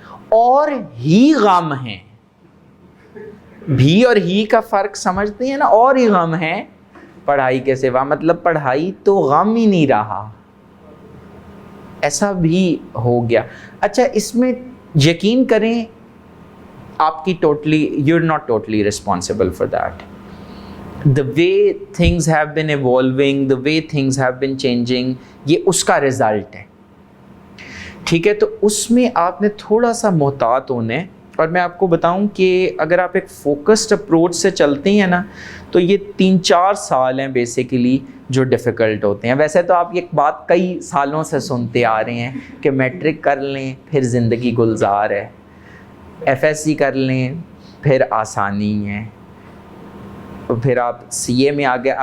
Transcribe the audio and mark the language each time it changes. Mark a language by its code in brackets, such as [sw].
[ur] اور ہی غم ہیں, بھی اور ہی کا فرق سمجھتے ہیں نا, اور ہی غم ہیں پڑھائی کے سوا, مطلب پڑھائی تو غم ہی نہیں رہا, ایسا بھی ہو گیا. اچھا اس میں یقین کریں آپ کی [en] You are not totally responsible for that. The way things have been evolving, the way things have been changing, [ur] یہ اس کا رزلٹ ہے. ٹھیک ہے, تو اس میں آپ نے تھوڑا سا محتاط ہونا ہے. اور میں آپ کو بتاؤں کہ اگر آپ ایک فوکسڈ اپروچ سے چلتے ہیں نا تو یہ 3-4 سال ہیں بیسیکلی جو ڈیفیکلٹ ہوتے ہیں. ویسے تو آپ یہ بات کئی سالوں سے سنتے آ رہے ہیں کہ میٹرک کر لیں پھر زندگی گلزار ہے, ایف ایس سی کر لیں پھر آسانی ہے, پھر آپ سی اے میں آ گئے.